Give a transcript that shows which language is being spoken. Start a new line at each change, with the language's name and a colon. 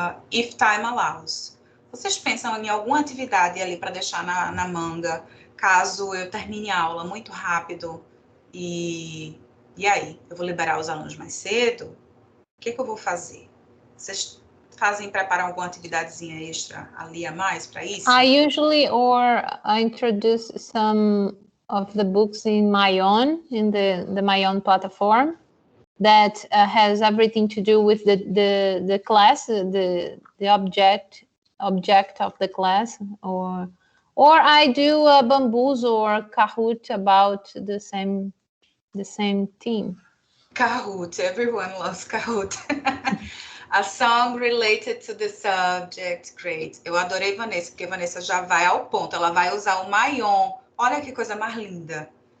English: If time allows.
Portuguese: Vocês pensam em alguma atividade ali para deixar na manga, caso eu termine a aula muito rápido e aí? Eu vou liberar os alunos mais cedo? O que eu vou fazer? Vocês preparam alguma atividadezinha extra ali a mais para isso?
English: I usually introduce some of the books in my own, in the my own platform that has everything to do with the class, the object of the class, or I do a Bamboozle or Kahoot about the same theme. Kahoot, everyone loves Kahoot. A song related to the subject, great.
Portuguese: Eu adorei Vanessa, porque Vanessa já vai ao ponto. Ela vai usar o my own. Olha que coisa mais linda.